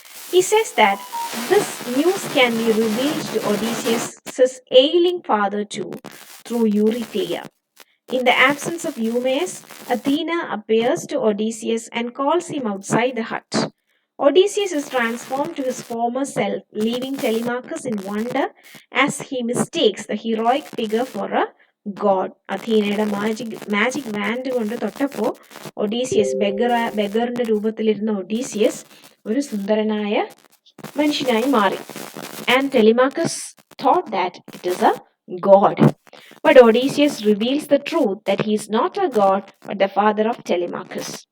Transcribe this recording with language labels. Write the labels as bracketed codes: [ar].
[en] He says that this news can be revealed to Odysseus' ailing father too through Eurycleia. In the absence of Eumaeus, Athena appears to Odysseus and calls him outside the hut. Odysseus is transformed to his former self, leaving Telemachus in wonder as he mistakes the heroic figure for a god. [ml] അഥീനയുടെ magic want കൊണ്ട് തൊട്ടപ്പോൾ Odysseus ബെഗറിന്റെ രൂപത്തിലിരുന്ന Odysseus ഒരു സുന്ദരനായ മനുഷ്യനായി മാറി. [en] And Telemachus thought that it is a god. But Odysseus reveals the truth that he is not a god but the father of Telemachus.